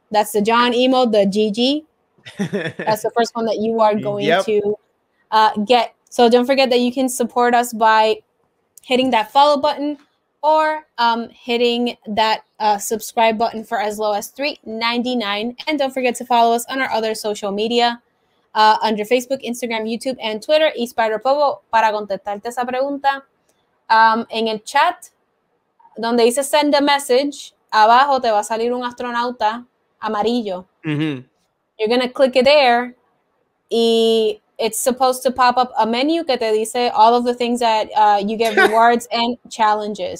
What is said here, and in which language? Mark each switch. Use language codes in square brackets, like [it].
[en] That's the John emote, the GG. That's the first one that you are going to get. So don't forget that you can support us by hitting that follow button or hitting that subscribe button for as low as $3.99. And don't forget to follow us on our other social media under Facebook, Instagram, YouTube, and Twitter. [es] Y Spider Popo, para contestarte esa pregunta, en el chat, donde dice [en] send a message, [es] abajo te va a salir un astronauta amarillo. [en] You're going to click it there. Y it's supposed to pop up a menu [es] que te dice [en] all of the things that you get rewards and challenges.